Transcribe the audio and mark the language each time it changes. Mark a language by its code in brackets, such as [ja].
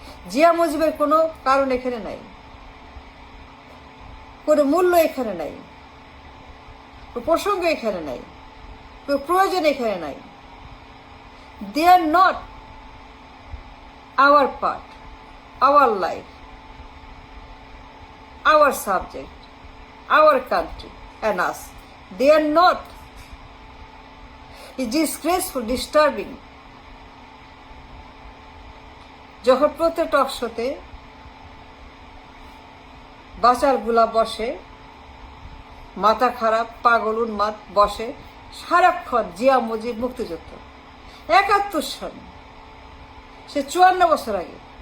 [bn] জিয়া মুজিবের কোনো কারণ এখানে নাই, কোনো মূল্য এখানে নাই, প্রসঙ্গ এখানে নাই, প্রয়োজন এখানে নাই। [en] They are not our part, our life, our subject, our country and us. They are not. It's disgraceful, disturbing. [bn] যখন প্রত্যেক টক শোতে বাচাল গুলা বসে, মাথা খারাপ, পাগল, উন্মাদ বসে সারাক্ষণ জিয়া মুজিব মুক্তিযুদ্ধ। 71 সন, সে 54 বছর আগে।